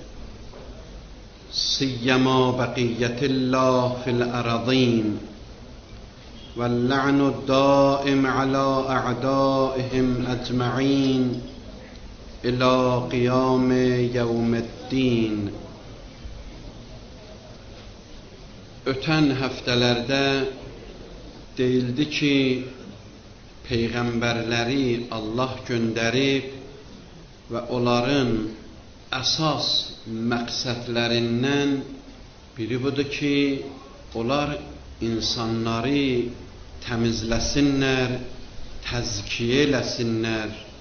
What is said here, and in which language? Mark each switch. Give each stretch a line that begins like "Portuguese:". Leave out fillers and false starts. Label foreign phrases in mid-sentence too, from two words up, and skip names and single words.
Arabic: سيما بقية الله في الأرضين واللعن الدائم على أعدائهم أجمعين إلى قيام يوم الدين.
Azerbaijani: Ötən həftələrdə deyildi ki, peyğəmbərləri Allah göndərib və onların əsas məqsədlərindən biri budur ki, onlar insanları təmizləsinlər, təzkiyə eləsinlər.